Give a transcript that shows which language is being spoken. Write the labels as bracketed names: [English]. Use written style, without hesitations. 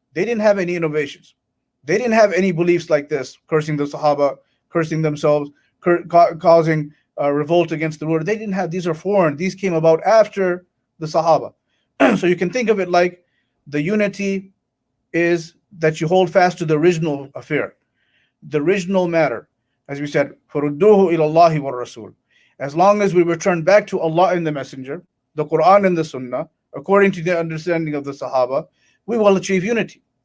[English] They didn't have any innovations. They didn't have any beliefs like this, cursing the Sahaba, cursing themselves, causing revolt against the ruler. They didn't have, these are foreign. These came about after the Sahaba. So you can think of it like the unity is that you hold fast to the original affair, the original matter. As we said, [Arabic] فَرُدُّوهُ إِلَى اللَّهِ وَالرَّسُولِ. [English] As long as we return back to Allah and the Messenger, the Quran and the Sunnah, according to the understanding of the Sahaba, we will achieve unity.